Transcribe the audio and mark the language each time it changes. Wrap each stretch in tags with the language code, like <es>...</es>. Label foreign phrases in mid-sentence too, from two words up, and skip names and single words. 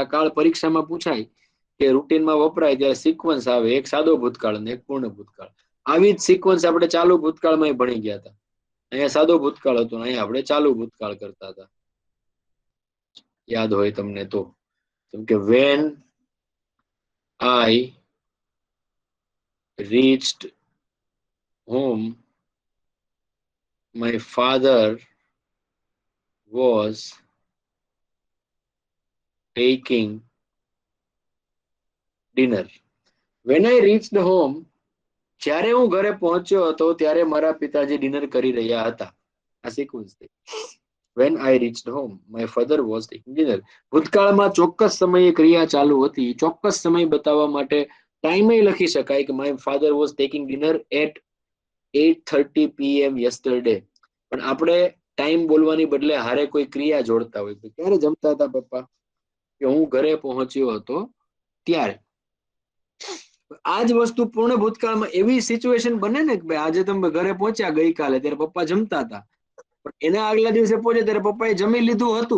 <gu>આ કાળ પરીક્ષામાં પૂછાય કે રૂટીનમાં વપરાય ત્યારે સિક્વન્સ આવે, એક સાદો ભૂતકાળ અને એક પૂર્ણ ભૂતકાળ. આવી જ સિક્વન્સ આપણે ચાલુ ભૂતકાળમાં ભણી ગયા હતા. અહીંયા સાદો ભૂતકાળ હતો, અહીંયા આપણે ચાલુ ભૂતકાળ કરતા હતા. યાદ હોય તમને તો. જેમ કે</gu> <en>When I reached home my father was taking dinner. When I reached home,</en> <gu>જ્યારે હું ઘરે પહોંચ્યો હતો ત્યારે મારા પિતાજી ડિનર કરી રહ્યા હતા. આ સિક્વન્સ છે.</gu> <en>When I reached home, my father was taking dinner.</en> <gu>ભૂતકાળમાં ચોક્કસ સમયે ક્રિયા ચાલુ હતી. ચોક્કસ સમય બતાવવા માટે ટાઈમે લખી શકાય કે</gu> <en>my father was taking dinner at 8:30 PM yesterday.</en> <gu>પણ આપણે ટાઈમ બોલવાની બદલે હારે કોઈ ક્રિયા જોડતા હોય. ક્યારે જમતા હતા પપ્પા? કે હું ઘરે પહોંચ્યો હતો ત્યારે. આ જ વસ્તુ પૂર્ણ ભૂતકાળમાં એવી સિચ્યુએશન બને ને કે ભાઈ આજે તમે ઘરે પહોંચ્યા ગઈકાલે ત્યારે પપ્પા જમતા હતા, પણ એના આગલા દિવસે પહોંચે ત્યારે પપ્પાએ જમી લીધું હતું.</gu>